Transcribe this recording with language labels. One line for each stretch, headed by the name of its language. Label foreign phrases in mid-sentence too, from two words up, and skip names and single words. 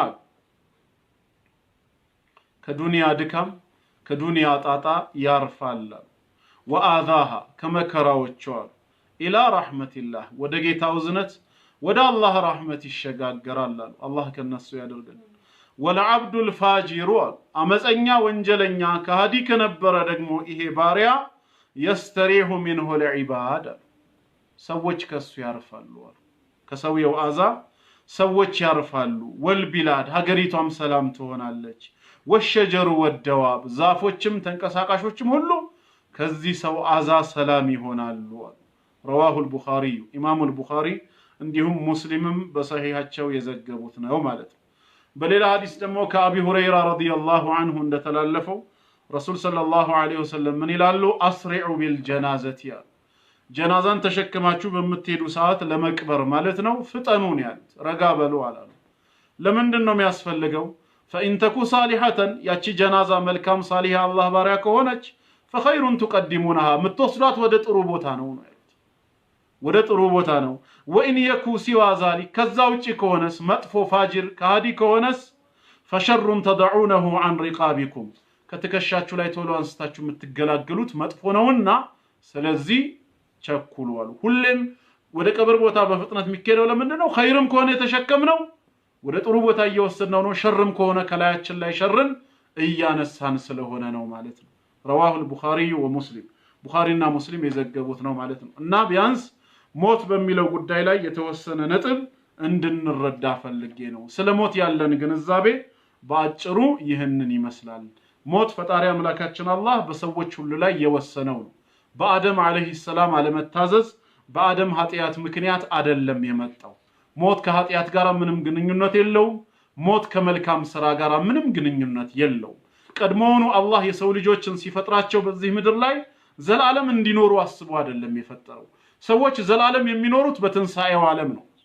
Amharic: ከዱንያ ድካም ከዱንያ ጣጣ ያርፋል። ወአዛሃ ከመከራዎቿ
Arabic: إلى رحمة الله
Amharic: ወደ ጌታው እዝነት ወደ አላህ ረሕመት ይሸጋገራል። አላህ ከነሱ ያደርገን።
Arabic: والعبد الفاجر
Amharic: አመፀኛ ወንጀለኛ ከሃዲ ከነበረ ደግሞ ይሄ ባሪያ
Arabic: يستريح منه العباد
Amharic: ሰዎች ከሱ ያርፋሉ ከሰውየው አዛ ሰዎች ያርፋሉ ወልቢላድ ሀገሪቷም ሰላም ትሆናለች
Arabic: والشجر والدواب
Amharic: ዛፎችም ተንቀሳቃሾችም ሁሉ ከዚህ ሰው አዛ ሰላም ይሆናሉ
Arabic: رواه البخاري
Amharic: ኢማሙ البخاري እንዲሁም ሙስሊምም በሰሂሃቸው የዘገቡት ነው ማለት ነው በሌላ ሐዲስ ደግሞ ከአቢ ሁረይራ
Arabic: رضي الله عنه
Amharic: እንደተላለፈው ረሱል
Arabic: صلى الله عليه وسلم
Amharic: ምን ይላሉ
Arabic: أسرعوا بالجنازة
Amharic: ጀናዛን ተሸክማችሁ በመትሄዱ ሰዓት ለመቅበር ማለት ነው ፍጠኑን ያሉት ረጋ በሉ አላሉ ለምንድን ነው የሚያስፈልገው
Arabic: فإن تكو صالحة
Amharic: ያቺ ጀናዛ መልካም ሳሊህ አላህ ባሪያ ከሆነች
Arabic: فخير تقدمونها
Amharic: ምትወስዷት ወደ ጥሩ ቦታ ነው ወደ ጥሩ ቦታ ነው
Arabic: وإن يكو سوى ذلك
Amharic: ከዛ ውጪ ከሆነስ መጥፎ ፋጅር ካዲ ከሆነስ
Arabic: فشر تضعونه عن رقابكم
Amharic: ከተከሻችሁ ላይ ቶሎ አንስታችሁ የምትገላገሉት መጥፎ ነውና ስለዚህ ቸኩሉ አሉ ሁሌም ወደ ቀብር ቦታ በፍጥነት የሚከደው ለምንድን ነው ኸይርም ከሆነ የተሸከምነው ወደ ጥሩ ቦታ እየወሰድነው ነው ሸርም ከሆነ ከላያችን ላይ ሸርን እያነሳን ስለሆነ ነው ማለት ነው
Arabic: رواه البخاري ومسلم
Amharic: ቡኻሪና ሙስሊም የዘገቡት ነው ማለት ነው እና ቢያንስ ሞት በሚለው ጉዳይ ላይ የተወሰነ ነጥብ እንድንረዳ ፈልጌ ነው ስለ ሞት ያለን ግንዛቤ በአጭሩ ይህንን ይመስላል ሞት ፈጣሪ አምላካችን አላህ በሰዎች ሁሉ ላይ የወሰነው ነው በአደም
Arabic: عليه السلام
Amharic: አለመታዘዝ በአደም ኃጢያት ምክንያት አይደለም የመጣው ሞት ከኃጢያት ጋር ምንም ግንኙነት የለውም ሞት ከመልካም ስራ ጋር ምንም ግንኙነት የለውም ቀድሞውኑ አላህ የሰው ልጆችን ሲፈጥራቸው በዚህ ምድር ላይ ዘላለም እንዲኖሩ አስቦ አይደለም የፈጠረው ሰዎች ዘላለም የሚኖሩት በትንሳኤው ዓለም ነው